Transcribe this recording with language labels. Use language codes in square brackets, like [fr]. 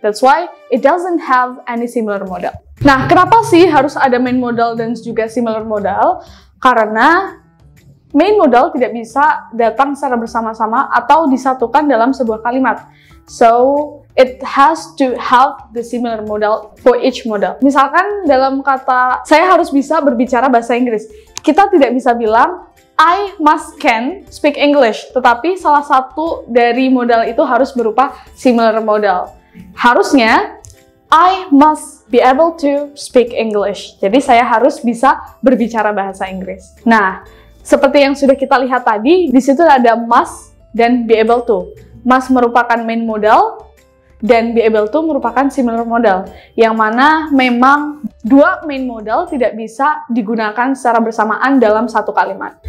[en] That's why it doesn't have any similar modal. [id] Nah, kenapa sih harus ada main modal dan juga similar modal? Karena main modal tidak bisa datang secara bersama-sama atau disatukan dalam sebuah kalimat. [en] So, it has to have the similar modal for each modal. [id] Misalkan dalam kata, saya harus bisa berbicara bahasa Inggris. Kita tidak bisa bilang, [en] I must can speak English. [id] Tetapi salah satu dari modal itu harus berupa similar modal. Harusnya, [en] I must be able to speak English. [id] Jadi saya harus bisa berbicara bahasa Inggris. Nah, seperti yang sudah kita lihat tadi, di situ ada must dan be able to. Must merupakan main modal, dan be able to merupakan similar modal, yang mana memang dua main modal tidak bisa digunakan secara bersamaan dalam satu kalimat.